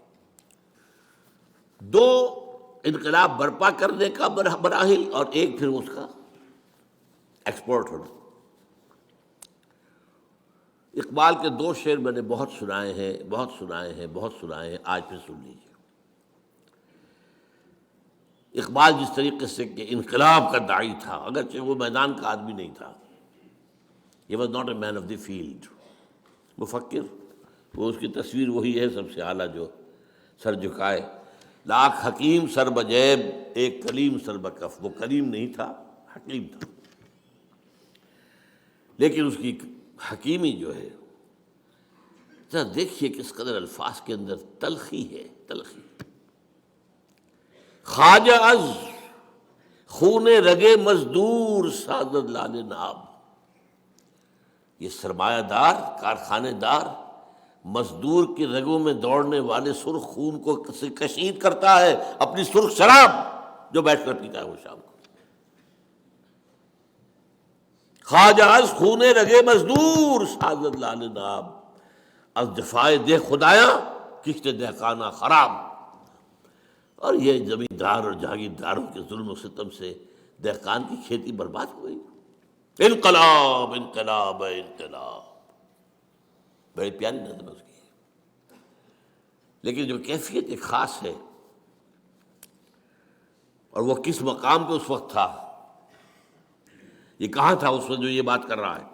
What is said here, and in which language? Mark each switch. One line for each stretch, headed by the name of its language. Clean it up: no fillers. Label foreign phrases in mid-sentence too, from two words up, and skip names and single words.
Urdu: دو انقلاب برپا کرنے کا مراحل اور ایک پھر اس کا ایکسپورٹ ہونا. اقبال کے 2 شعر میں نے بہت سنائے ہیں، آج پھر سن لیجیے. اقبال جس طریقے سے کہ انقلاب کا داعی تھا، اگرچہ وہ میدان کا آدمی نہیں تھا،
English: he was not a man of the field.
Urdu: مفکر، وہ اس کی تصویر وہی ہے سب سے اعلیٰ جو سر جھکائے. لاکھ حکیم سر بجیب ایک کلیم سر بکف. وہ کلیم نہیں تھا، حکیم تھا، لیکن اس کی حکیمی جو ہے، ذرا دیکھیے کس قدر الفاظ کے اندر تلخی ہے. تلخی.
Persian: خواجہ از خون رگے مزدور سازد لال ناب.
Urdu: یہ سرمایہ دار، کارخانے دار، مزدور کی رگوں میں دوڑنے والے سرخ خون کو کشید کرتا ہے اپنی سرخ شراب جو بیٹھ کر پیتا ہے وہ شام کو.
Persian: خواجہ از خون رگے مزدور سازد لال ناب. از دفاع دہ خدایا کشت دہقانہ خراب.
Urdu: اور یہ زمیندار اور جاگیرداروں کے ظلم و ستم سے دہقان کی کھیتی برباد ہو گئی. انقلاب انقلاب انقلاب، بڑی پیاری نظم ہے اس کی. لیکن جو کیفیت ایک خاص ہے، اور وہ کس مقام پہ اس وقت تھا، یہ کہاں تھا اس وقت جو یہ بات کر رہا ہے.